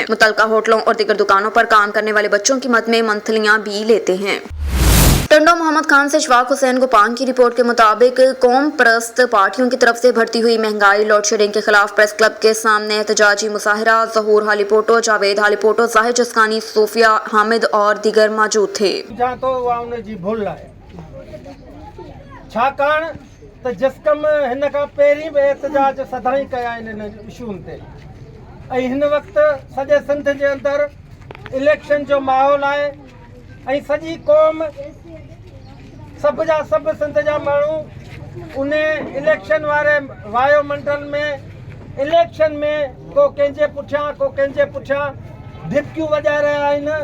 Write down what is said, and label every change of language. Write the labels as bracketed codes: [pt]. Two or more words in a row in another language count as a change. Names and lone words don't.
[ur] متعلقہ ہوٹلوں اور دیگر دکانوں پر کام کرنے والے بچوں کی مد میں منتھلیاں بھی لیتے ہیں۔ ٹنڈو محمد خان سے اشفاق حسین گوپان کی رپورٹ کے مطابق قوم پرست پارٹیوں کی طرف سے بڑھتی ہوئی مہنگائی، لوڈ شیڈنگ کے خلاف پریس کلب کے سامنے احتجاجی مظاہرہ۔ ظہور حالیپوٹو، جاوید حالیپوٹو، زاہد جسکانی، صوفیہ حامد اور دیگر موجود تھے۔ [sd] छाकाणि त जस्कम हिन खां पहिरीं बि एहतजाज सदाई कया आहिनि हिन इशूनि ते, ऐं हिन वक़्तु सॼे सिंध जे अंदरि इलेक्शन जो माहौल आहे ऐं सॼी क़ौम, सभु जा सभु सिंध जा माण्हू उन इलेक्शन वारे वायुमंडल में इलेक्शन में को कंहिंजे पुठियां को कंहिंजे पुठियां धिपकियूं वॼाए रहिया आहिनि।